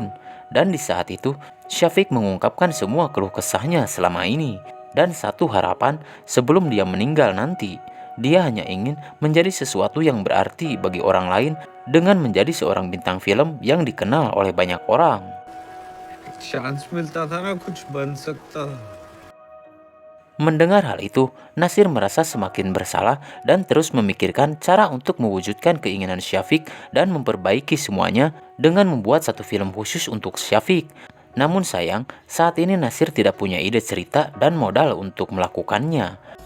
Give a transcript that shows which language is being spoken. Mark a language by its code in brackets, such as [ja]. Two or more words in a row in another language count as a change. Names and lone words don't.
[id] Dan di saat itu, Syafiq mengungkapkan semua keluh kesahnya selama ini. Dan satu harapan sebelum dia meninggal nanti, dia hanya ingin menjadi sesuatu yang berarti bagi orang lain dengan menjadi seorang bintang film yang dikenal oleh banyak orang. [hi] चांस मिलता था ना कुछ बन सकता. [id] Mendengar hal itu, Nasir merasa semakin bersalah dan terus memikirkan cara untuk mewujudkan keinginan Syafiq dan memperbaiki semuanya dengan membuat satu film khusus untuk Syafiq. Namun sayang, saat ini Nasir tidak punya ide cerita dan modal untuk melakukannya.